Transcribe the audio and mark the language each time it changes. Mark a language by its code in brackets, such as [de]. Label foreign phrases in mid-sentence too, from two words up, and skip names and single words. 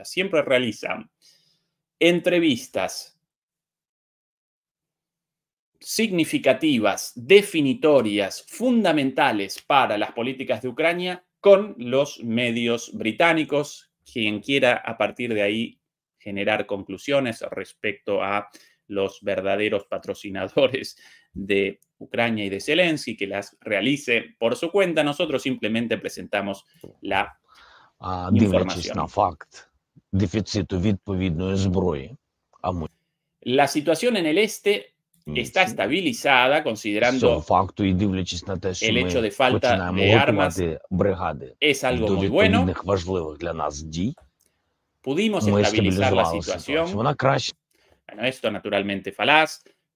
[es] Siempre realiza entrevistas significativas, definitorias, fundamentales para las políticas de Ucrania con los medios británicos. Quien quiera a partir de ahí generar conclusiones respecto a los verdaderos patrocinadores de Ucrania y de Zelensky, que las realice por su cuenta. Nosotros simplemente presentamos la [uk] дивлячись на факт дефіциту відповідної зброї. [es] La situación en el este está estabilizada, considerando el hecho de falta de armas. Es algo muy bueno. Pudimos estabilizar la situación. Bueno, esto naturalmente falaz.